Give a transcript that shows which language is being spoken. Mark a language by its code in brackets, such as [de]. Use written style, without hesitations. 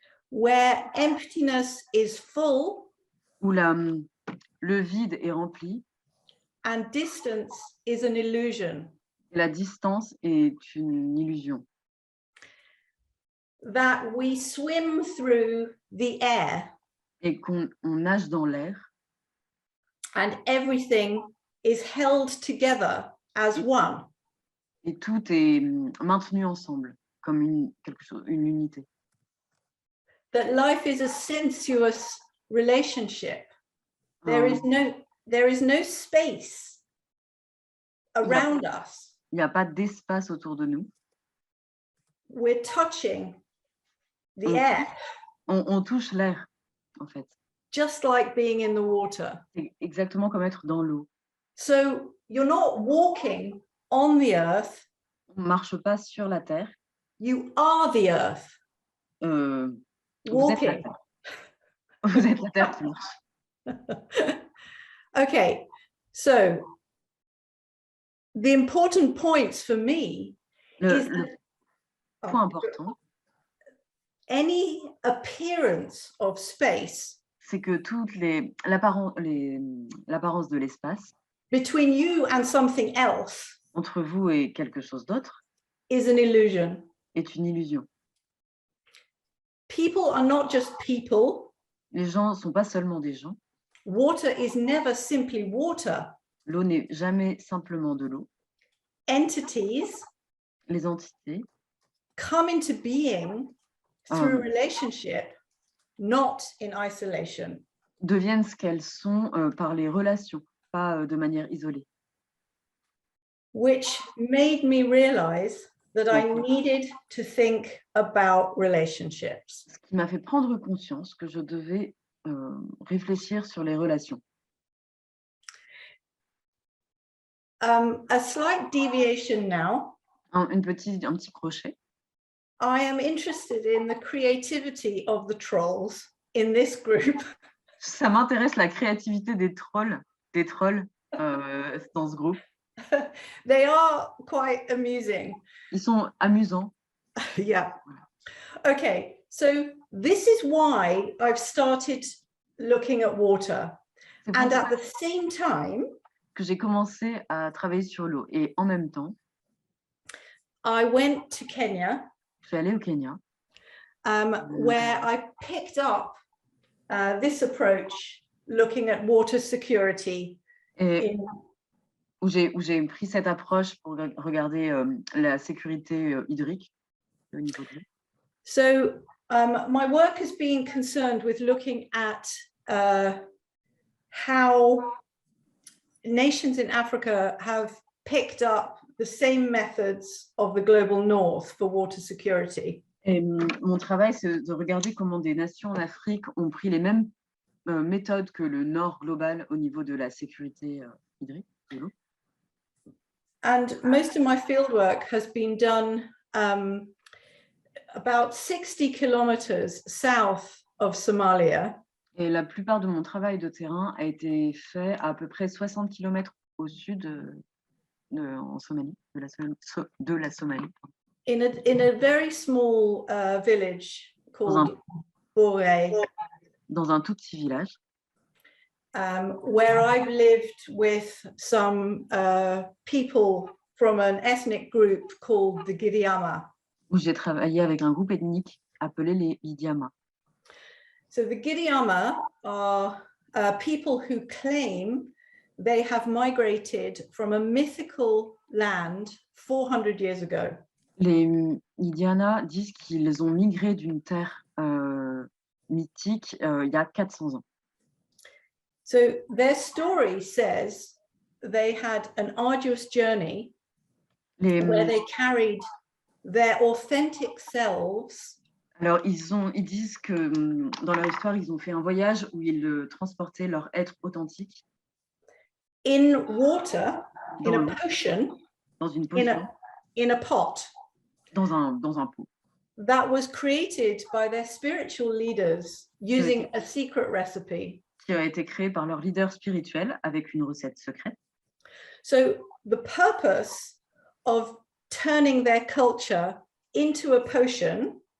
[en] Where emptiness is full. [fr] Où le vide est rempli. [en] And distance is an illusion. [fr] Et la distance est une illusion. [en] That we swim through the air. [fr] Et qu'on nage dans l'air. [en] And everything is held together as one. [fr] Et tout est maintenu ensemble, comme une unité. [en] That life is a sensuous relationship. There is no space around us. [fr] Il n'y a pas d'espace autour de nous. [en] We're touching the air. [fr] On touche l'air, en fait. [en] Just like being in the water. [fr] C'est exactement comme être dans l'eau. [en] So you're not walking on the earth. [fr] On ne marche pas sur la terre. [en] You are the earth. [fr] Vous êtes la terre. Vous êtes la terre qui marche. [en] Okay, so the important points for me is [fr] le point important, [en] any appearance of space, [fr] c'est que l'apparence de l'espace [en] between you and something else, [fr] entre vous et quelque chose d'autre, [en] is an illusion. [fr] Est une illusion. [en] People are not just people. [fr] Les gens ne sont pas seulement des gens. [en] Water is never simply water. [fr] L'eau n'est jamais simplement de l'eau. [en] Entities, [fr] les entités, [en] come into being through relationship, not in isolation. [fr] Deviennent ce qu'elles sont par les relations, pas de manière isolée. [en] Which made me realize that I needed to think about relationships. [fr] Ce qui m'a fait prendre conscience que je devais réfléchir sur les relations. [en] A slight deviation now. [fr] Un petit crochet. [en] I am interested in the creativity of the trolls in this group. [fr] Ça m'intéresse la créativité des trolls dans ce groupe. [en] They are quite amusing. [fr] Ils sont amusants. [en] Yeah. Okay, so this is why I've started looking at water. And at the same time, [fr] que j'ai commencé à travailler sur l'eau. Et en même temps, [en] I went to Kenya. [fr] Je suis allée au Kenya. [en] Where I picked up this approach, looking at water security. [fr] Et où j'ai pris cette approche pour regarder la sécurité hydrique au niveau de l'eau. [en] So my work has been concerned with looking at how nations in Africa have picked up the same methods of the global north for water security. [fr] Et mon travail, c'est de regarder comment des nations en Afrique ont pris les mêmes méthodes que le nord global au niveau de la sécurité hydrique de l'eau. [en] And most of my fieldwork has been done about 60 kilometers south of Somalia. [fr] Et la plupart de mon travail de terrain a été fait à peu près 60 km au sud en Somalie, de la Somalie. [en] In a very small village called Boré. [fr] Dans un tout petit village. [en] Where I've lived with some people from an ethnic group called the Gidiama. [fr] Où j'ai travaillé avec un groupe ethnique appelé les Idiama. [en] So the Giriama are people who claim they have migrated from a mythical land 400 years ago. [fr] Les Indiana disent qu'ils ont migré d'une terre mythique il y a 400 ans. [en] So their story says they had an arduous journey where they carried their authentic selves. [fr] Alors, ils disent que dans leur histoire, ils ont fait un voyage où ils transportaient leur être authentique [en] In water, in [fr] dans [en] a potion, [fr] dans une potion, [en] in a pot. [fr] dans un pot. [en] That was created by their spiritual leaders using a secret recipe. [fr] Qui a été créé par leur leader spirituel avec une recette secrète. [en] So the purpose of turning their culture into a potion.